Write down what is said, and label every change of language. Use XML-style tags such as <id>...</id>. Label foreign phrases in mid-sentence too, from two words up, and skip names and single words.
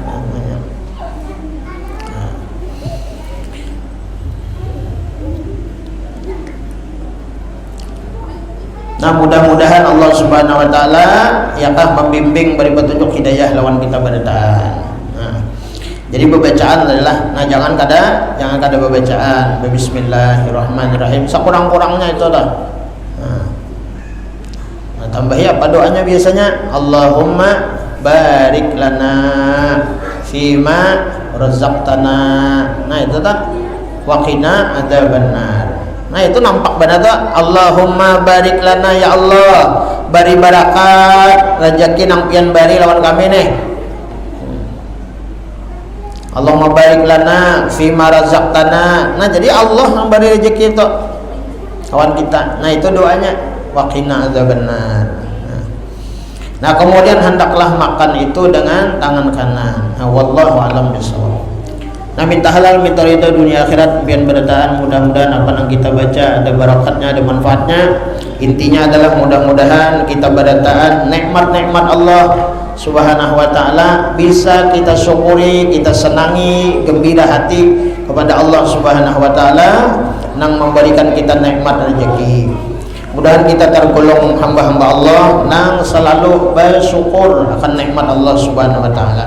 <bjn>Nah, mudah-mudahan</bjn> <ar>Allah Subhanahu Wa Taala</ar> <bjn>yakah membimbing beri petunjuk hidayah lawan kita berataan. Jadi pembacaan adalah, nah jangan kada pembacaan.</bjn> <ar>Bismillahirrahmanirrahim.</ar> <bjn>Sekurang-kurangnya itu lah. Nah, tambahi apa doanya biasanya?</bjn> <ar>Allahumma barik lana fima razaqtana.</ar> <bjn>Nah itu tak.</bjn> <ar>Waqina adzabannar.</ar> <bjn>Nah itu nampak benar tuh.</bjn> <ar>Allahumma barik lana ya Allah.</ar> <bjn>Bari barakat rezeki nang pian bari lawan kami nih.</bjn> <ar>Allahumma barik lana fima razaqtana.</ar> <bjn>Nah jadi Allah yang beri rezeki itu kawan kita. Nah itu doanya</bjn> <ar>waqina adzabannar.</ar> <bjn>Nah kemudian hendaklah makan itu dengan tangan kanan. Nah,</bjn> <ar>wallahu a'lam bishawab.</ar> <bjn>Nah minta halal, minta ridha dunia akhirat pian berataan. Mudah-mudahan apa yang kita baca ada barakatnya, ada manfaatnya. Intinya adalah mudah-mudahan kita berataan nikmat-nikmat</bjn> <ar>Allah Subhanahu wa Ta'ala</ar> <bjn>bisa kita syukuri, kita senangi, gembira hati kepada</bjn> <ar>Allah Subhanahu wa Ta'ala</ar> <bjn>yang memberikan kita nikmat rezeki. Mudah-mudahan kita tergolong hamba-hamba Allah yang selalu bersyukur akan nikmat</bjn> <ar>Allah Subhanahu wa Ta'ala.</ar>